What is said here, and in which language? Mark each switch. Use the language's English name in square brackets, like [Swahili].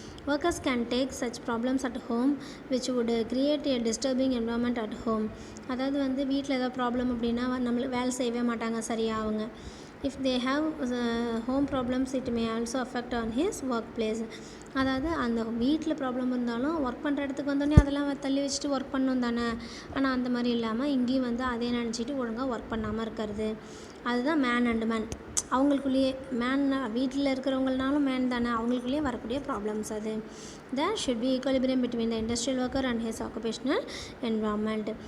[English] Workers can take such problems at home which would create a disturbing environment at home. [Tamil] அதாவது வந்து வீட்டில் ஏதாவது problem அப்படின்னா நம்மளுக்கு வேலை செய்யவே மாட்டாங்க சரியாக அவங்க. [English] if they have home problems it may also affect on his workplace. [Tamil] அதாவது அந்த வீட்டில் ப்ராப்ளம் இருந்தாலும் ஒர்க் பண்ணுற இடத்துக்கு வந்தோடனே அதெல்லாம் தள்ளி வச்சுட்டு ஒர்க் பண்ணணும் தானே. ஆனால் அந்த மாதிரி இல்லாமல் இங்கேயும் வந்து அதே நினச்சிட்டு ஒழுங்காக ஒர்க் பண்ணாமல் இருக்கிறது. அதுதான் மேன் அண்டு மேன், அவங்களுக்குள்ளேயே மேன் வீட்டில் இருக்கிறவங்கனாலும் மேன் தானே, அவங்களுக்குள்ளேயே வரக்கூடிய ப்ராப்ளம்ஸ் அது. [English] there should be equilibrium between the industrial worker and his occupational environment.